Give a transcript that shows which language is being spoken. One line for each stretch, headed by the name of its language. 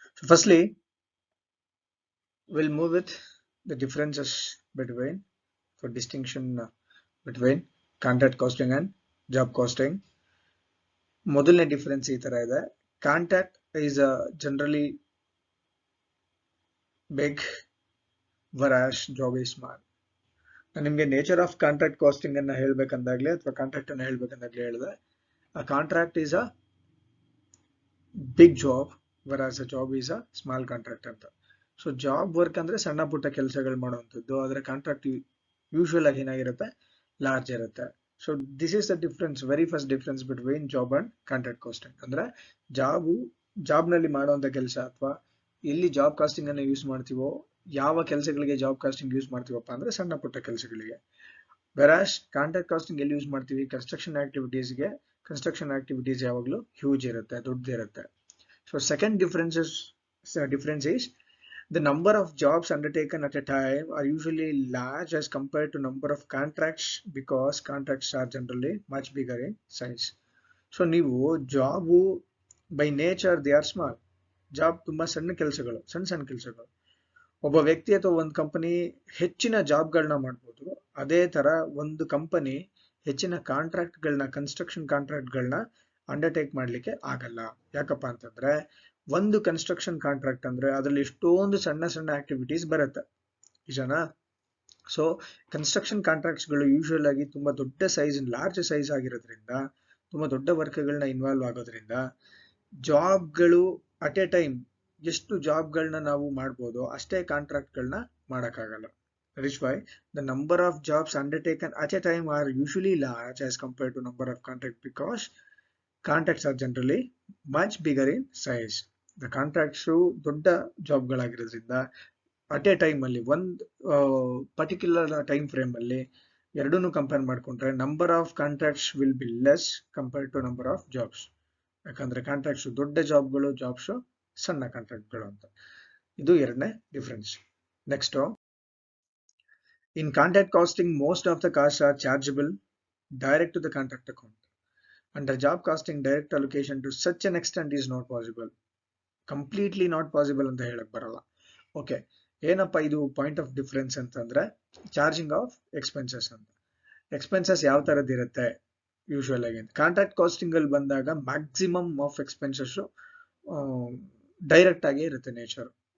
English: Firstly will move with the differences between for distinction between contract costing and job costing.
Kannada: ಮೊದಲನೇ difference ಈ ತರ ಇದೆ.
English: Contract is generally big whereas job is small.
Kannada: ನಾನು ನಿಮಗೆ nature of contract casting ಅನ್ನ ಹೇಳ್ಬೇಕಂದಾಗ್ಲಿ ಅಥವಾ contract ಅನ್ನ ಹೇಳ್ಬೇಕಂದಾಗ್ಲಿ ಹೇಳಿದೆ, a contract is a big job whereas a job is a small contract ಅಂತ. ಸೊ ಜಾಬ್ ವರ್ಕ್ ಅಂದ್ರೆ ಸಣ್ಣ ಪುಟ್ಟ ಕೆಲಸಗಳು ಮಾಡುವಂಥದ್ದು, ಆದ್ರೆ ಕಾಂಟ್ರಾಕ್ಟ್ ಯೂಶುವಲ್ ಆಗಿ ಏನಾಗಿರುತ್ತೆ, ಲಾರ್ಜ್ ಇರುತ್ತೆ.
English: So this is the difference, very first difference between job and contract costing.
Kannada: ಅಂದ್ರೆ ಜಾಬ್ ನಲ್ಲಿ ಮಾಡುವಂತ ಕೆಲಸ ಅಥವಾ ಎಲ್ಲಿ ಜಾಬ್ ಕಾಸ್ಟಿಂಗ್ ಅನ್ನ ಯೂಸ್ ಮಾಡ್ತೀವೋ, ಯಾವ ಕೆಲಸಗಳಿಗೆ ಜಾಬ್ ಕಾಸ್ಟಿಂಗ್ ಯೂಸ್ ಮಾಡ್ತೀವಪ್ಪ ಅಂದ್ರೆ ಸಣ್ಣ ಪುಟ್ಟ ಕೆಲಸಗಳಿಗೆ. ವೆರಾಸ್ ಕಾಂಟ್ರಾಕ್ಟ್ ಕಾಸ್ಟಿಂಗ್ ಎಲ್ಲಿ ಯೂಸ್ ಮಾಡ್ತೀವಿ, ಕನ್ಸ್ಟ್ರಕ್ಷನ್ ಆಕ್ಟಿವಿಟೀಸ್ಗೆ. ಕನ್ಸ್ಟ್ರಕ್ಷನ್ ಆಕ್ಟಿವಿಟೀಸ್ ಯಾವಾಗಲೂ ಹ್ಯೂಜ್ ಇರುತ್ತೆ, ದೊಡ್ಡದಿರುತ್ತೆ.
English: So second difference is the number of jobs undertaken at a time are usually large as compared to number of contracts because contracts are generally much bigger in size. So ನೀವು job by nature they are small.
Kannada: Job ತುಂಬಾ ಸಣ್ಣ ಕೆಲಸಗಳು. ಒಬ್ಬ ವ್ಯಕ್ತಿ ಅಥವಾ ಒಂದು company ಹೆಚ್ಚಿನ ಜಾಬ್ಗಳನ್ನ ಮಾಡ್ಬೋದು. ಅದೇ ತರ ಒಂದು ಕಂಪನಿ ಹೆಚ್ಚಿನ ಕಾಂಟ್ರಾಕ್ಟ್ಗಳನ್ನ, ಕನ್ಸ್ಟ್ರಕ್ಷನ್ ಕಾಂಟ್ರಾಕ್ಟ್ಗಳನ್ನ ಅಂಡರ್ಟೇಕ್ ಮಾಡ್ಲಿಕ್ಕೆ ಆಗಲ್ಲ. ಯಾಕಪ್ಪ ಅಂತಂದ್ರೆ ಒಂದು ಕನ್ಸ್ಟ್ರಕ್ಷನ್ ಕಾಂಟ್ರಾಕ್ಟ್ ಅಂದ್ರೆ ಅದರಲ್ಲಿ ಎಷ್ಟೊಂದು ಸಣ್ಣ ಸಣ್ಣ ಆಕ್ಟಿವಿಟೀಸ್ ಬರುತ್ತೆ, ನಿಜನಾ? ಸೊ ಕನ್ಸ್ಟ್ರಕ್ಷನ್ ಕಾಂಟ್ರಾಕ್ಟ್ಸ್ಗಳು ಯೂಶುವಲ್ ಆಗಿ ತುಂಬಾ ದೊಡ್ಡ ಸೈಜ್, ಲಾರ್ಜ್ ಸೈಜ್ ಆಗಿರೋದ್ರಿಂದ, ತುಂಬಾ ದೊಡ್ಡ ವರ್ಕ್ಗಳನ್ನ ಇನ್ವಾಲ್ವ್ ಆಗೋದ್ರಿಂದ ಜಾಬ್ಗಳು ಅಟ್ ಎ ಟೈಮ್ ಎಷ್ಟು ಜಾಬ್ಗಳನ್ನ ನಾವು ಮಾಡ್ಬೋದು ಅಷ್ಟೇ ಕಾಂಟ್ರಾಕ್ಟ್ಗಳನ್ನ ಮಾಡೋಕ್ಕಾಗಲ್ಲ.
English: That is why the number of jobs undertaken at a time are usually large as compared to number of contracts because contracts are generally much bigger in size. The contracts ದೊಡ್ಡ ಜಾಬ್ಗಳಾಗಿರೋದ್ರಿಂದ at a time ಅಲ್ಲಿ ಒಂದು particular time frame ಅಲ್ಲಿ ಎರಡನ್ನೂ compare ಮಾಡ್ಕೊಂಡ್ರೆ number of contracts will be less compared to number of jobs.
Kannada: ಯಾಕಂದ್ರೆ contracts ದೊಡ್ಡ ಜಾಬ್ಗಳು, jobs ಸಣ್ಣ ಕಾಂಟ್ರಾಕ್ಟ್ಗಳು ಅಂತ.
English: ಇದು ಎರಡನೇ difference. Next, in contract costing most of the cost are chargeable direct to the contract account. Under job costing, direct allocation to such an extent is not possible. Completely not possible ಅಂತ ಹೇಳಕ್ ಬರಲ್ಲ. Okay, ಏನಪ್ಪ ಇದು point of difference ಅಂತಂದ್ರೆ charging of expenses ಅಂತ.
Kannada: Expenses ಯಾವ ತರದ್ ಇರುತ್ತೆ ಯೂಶುವಲ್ ಆಗಿ? ಕಾಂಟ್ರಾಕ್ಟ್ ಕಾಸ್ಟಿಂಗ್ ಅಲ್ಲಿ ಬಂದಾಗ ಮ್ಯಾಕ್ಸಿಮಮ್ ಆಫ್ ಎಕ್ಸ್ಪೆನ್ಸಸ್ ಡೈರೆಕ್ಟ್ ಆಗಿ ಇರುತ್ತೆ ನೇಚರ್.